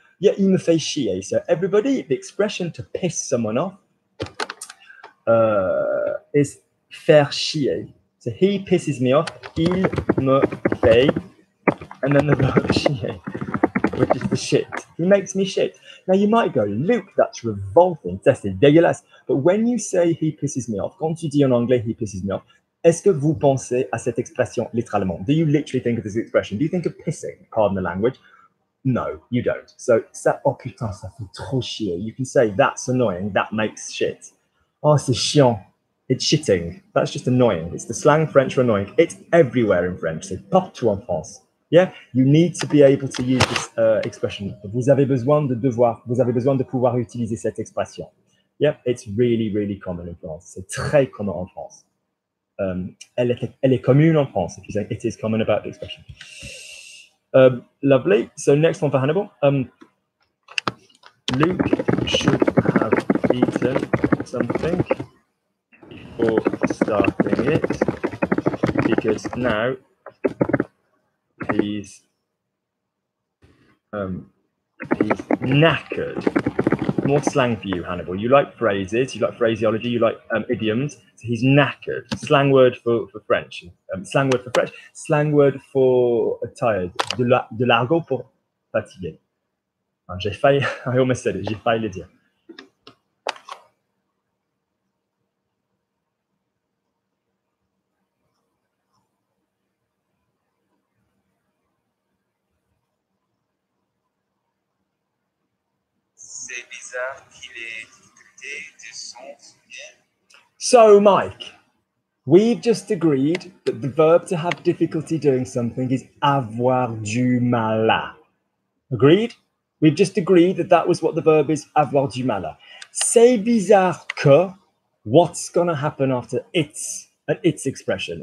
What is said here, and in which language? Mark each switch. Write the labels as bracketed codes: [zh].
[en] Yeah, [fr] il me fait chier. [en] So everybody, the expression to piss someone off is faire chier. So he pisses me off. [fr] Il me fait, [en] and then the verb chier, which is the shit. He makes me shit. Now you might go, Luke, that's revolting. [fr] C'est dégueulasse. [en] But when you say he pisses me off, [fr] quand tu dis en anglais [en] he pisses me off, [fr] est-ce que vous pensez à cette expression littéralement? [en] Do you literally think of this expression? Do you think of pissing? Pardon the language. No, you don't. [fr] So, ça, oh putain, ça fait trop chier. [en] You can say that's annoying, that makes shit. [fr] Oh, c'est chiant. [en] It's shitting. That's just annoying. It's the slang French for annoying. It's everywhere in French. [fr] C'est partout en France. [en] Yeah, you need to be able to use this expression. [fr] Vous avez besoin de devoir, vous avez besoin de pouvoir utiliser cette expression. [en] Yeah, it's really, really common in France. [fr] C'est très commun en France. Elle est commune en France. [en] If you say it is common about the expression. Lovely. So next one for Hannibal. Luke should have eaten something before starting it because now he's knackered. More slang for you, Hannibal. You like phrases, you like phraseology, you like idioms. So he's knackered. Slang word for French. Slang word for French. Slang word for tired. [fr] De l'argot pour fatigué. J'ai failli, [en] I almost said it, [fr] j'ai failli le dire. C'est bizarre qu'il ait difficulté de s'en souvenir. [en] So, Mike, we've just agreed that the verb to have difficulty doing something is [fr] avoir du mal à. [en] Agreed? We've just agreed that that was what the verb is, [fr] avoir du mal à. C'est bizarre que, [en] what's going to happen after it's, an it's expression?